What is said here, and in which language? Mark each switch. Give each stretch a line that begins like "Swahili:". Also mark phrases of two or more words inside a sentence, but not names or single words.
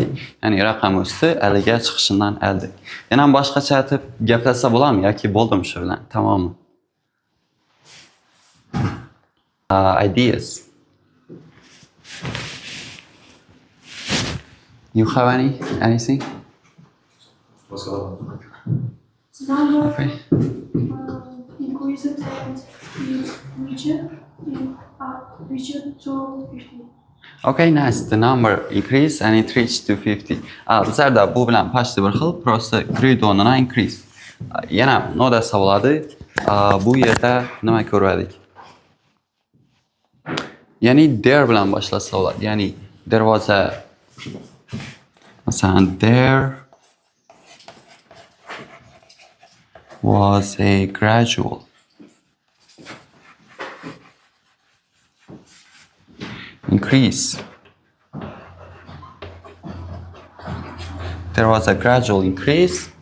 Uzbek: Ya'ni raqam o'sdi, 50 ga chiqishidan elde. Yana ham boshqacha aytib gaplashsa bo'ladimi yoki bo'ldimi shu bilan? Tamommi?
English: Ideas. You have anything? The number Okay. increased and it reached to 50. Okay, nice. The number increased and it reached to 50.
Uzbek: Bizlarda bu bilan почти bir xil, просто grew o'rnina increase. Yana noda savoladi. Bu yerda nima ko'rdik? Ya'ni there bilan boshlasa bo'ladi.
English: Ya'ni there was a masalan there was a gradual increase. There was a gradual increase.